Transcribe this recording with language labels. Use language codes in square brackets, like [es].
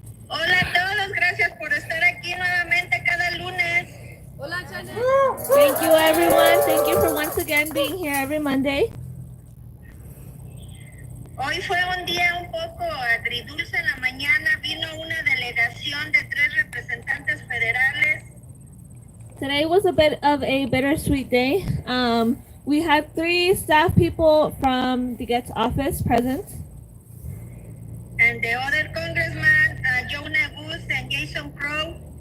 [es] Hola a todos, gracias por estar aquí nuevamente cada lunes. [en] Hola, Jeanette. Thank you, everyone. Thank you for once again being here every Monday. [es] Hoy fue un día un poco agridulce. En la mañana vino una delegación de 3 representantes federales. [en] Today was a bit of a bittersweet day. We had 3 staff people from the Get's office present. And the other congressman, Joe Negus and Jason Crow.